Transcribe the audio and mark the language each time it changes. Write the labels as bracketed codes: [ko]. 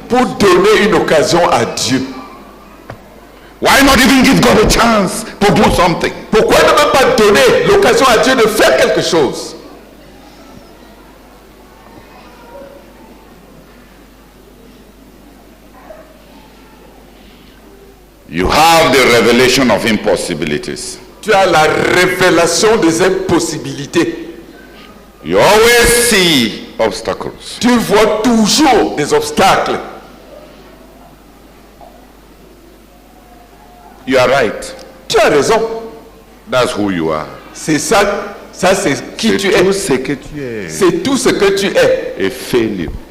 [fr] pour donner une occasion à Dieu. [en] Why not even give God a chance to do something? [fr] Pourquoi ne même pas donner l'occasion à Dieu de faire quelque chose? [en] You have the revelation of impossibilities. [fr] Tu as la révélation des impossibilités. [en] You always see obstacles. [fr] Tu vois toujours des obstacles. [en] You are right. [fr] Tu as raison. [en] That's who you are. [fr] C'est ça, c'est qui tu C'est tout es. ce que tu es. C'est tout ce que tu es. [en] A failure.